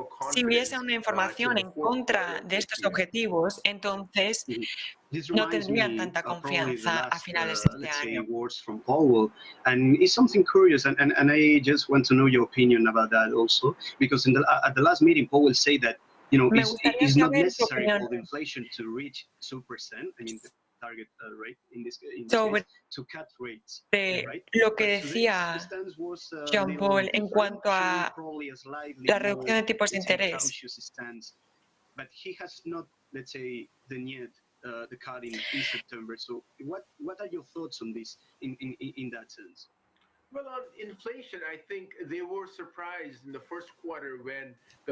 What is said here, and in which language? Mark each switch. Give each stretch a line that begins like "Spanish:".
Spanish: Si hubiese una información en contra de estos objetivos, entonces no tendrían tanta confianza a finales de este año.
English: Words from Powell, and it's something curious, and I just want to know your opinion about that also, because at the last meeting, Powell said that it's not necessary for the inflation to reach 2%. I mean, the target rate in this case, to cut rates. Right?
Spanish: Lo que decía John Paul en cuanto a la reducción de tipos de interés.
English: But he has not, let's say, denied the cut in September. So, what are your thoughts on this in that sense? Well, on inflation, I think they were surprised in the first quarter when the